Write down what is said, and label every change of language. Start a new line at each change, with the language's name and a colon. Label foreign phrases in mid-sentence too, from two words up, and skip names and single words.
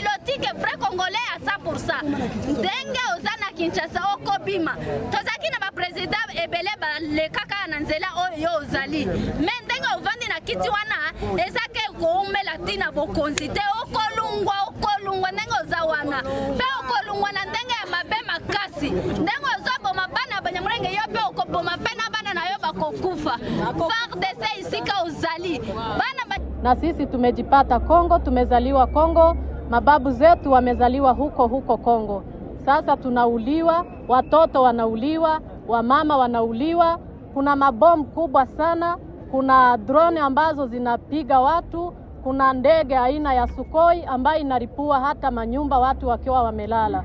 Lingala: lotike
French: vrai congolais à 100%
Lingala: ndenge ozana Kinshasa okobima tozaki na ba president ebele ba le kaka na nzela oyo ozali mais ndenge ovandi na kiti wana ezake koumela tina bokonzite okolungwa ndenge ozawana pe okolungwa na ndenge ya mabe makasi ndenge ozoboma bana banyamurenge yo pe okoboma pena bana na yo bakokufa FARDC isika ozali bana
Swahili: na sisi tumejipata Kongo, tumezaliwa Kongo, mababu zetu wamezaliwa huko Kongo. Sasa tunauliwa, watoto wanauliwa, wamama wanauliwa, kuna mabomu kubwa sana, kuna drone ambazo zinapiga watu, kuna ndege aina ya Sukhoi ambayo inaripua hata manyumba watu wakiwa wamelala.